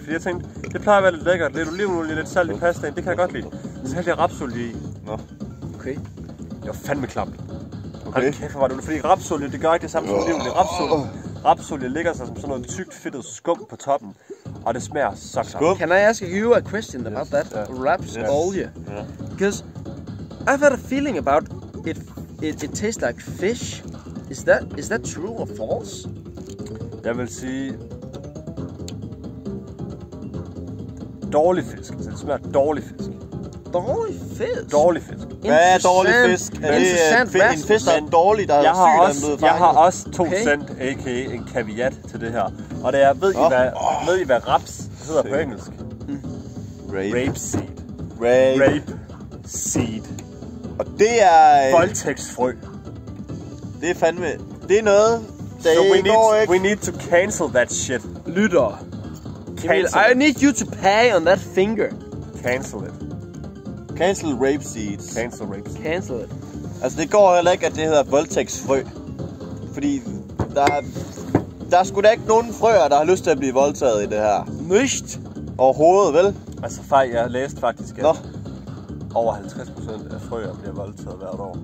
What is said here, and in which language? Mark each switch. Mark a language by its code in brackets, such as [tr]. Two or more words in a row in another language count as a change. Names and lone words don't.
[da] Fordi jeg tænkte, det plejer at være lidt lækkert. Lidt olivenolie, lidt salt i pastaen, det kan jeg godt lide. Så hældte jeg rapsolie i. Nå. Okay. Det var fandme klamt. Okay. Hold kæft, hvor var det. Fordi rapsolie, det gør ikke det samme som olivenolie. Rapsolie ligger sig som sådan noget tykt fedtet skum på toppen. Og det smager så klamt. [en] Can I ask you a question about that? [da] Rapsolie. [en] Because I've had a feeling about it tastes like fish. Is that true or false? [da] Jeg vil sige... Dårlig fisk. Altså, det smager dårlig fisk. Dårlig fisk? Dårlig fisk. Hvad er dårlig fisk? Er det en fisk, der er dårlig, der er syg, jeg har også 2 cent, a.k.a. en kaviat til det her. Og det er, ved I hvad raps hedder på engelsk? [en] Rapeseed. Rapeseed. [da] Og det er... Voldtægtsfrø. Det er fandme... Det er noget, der So ikke... [en] we need to cancel that shit. [da] Lytter. [en] Cancel I need you to pay on that finger. Cancel it. Cancel rapeseeds. Cancel rapeseed. Cancel it. [da] Altså, det går heller ikke, at det hedder voldtægtsfrø. Fordi der er sgu da ikke nogen frøer, der har lyst til at blive voldtaget i det her. Nicht. Overhovedet, vel? Altså, jeg læste faktisk, at over 50% af frøer bliver voldtaget hvert år.